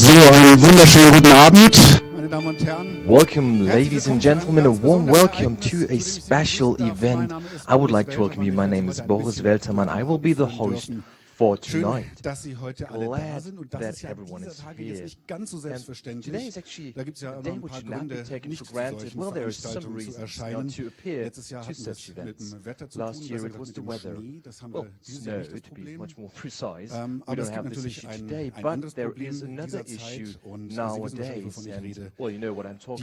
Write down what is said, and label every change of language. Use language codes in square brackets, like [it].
[de] Einen wunderschönen guten Abend, meine Damen und Herren. [en] Welcome, ladies and gentlemen, a warm welcome to a special event. I would like to welcome you. My name is Boris Weltermann. I will be the host for tonight. [de] Schön, dass Sie heute alle da sind und das ist ja dieser Tage jetzt nicht ganz so selbstverständlich. Da gibt es ja immer ein paar Gründe, nicht zu solchen Veranstaltungen zu erscheinen. Letztes Jahr hatten wir es mit dem Wetter zu tun, mit dem Schnee. Das haben wir dieses Jahr nicht das Problem. Aber es gibt natürlich ein anderes Problem in dieser Zeit und Sie wissen wahrscheinlich, wovon ich rede.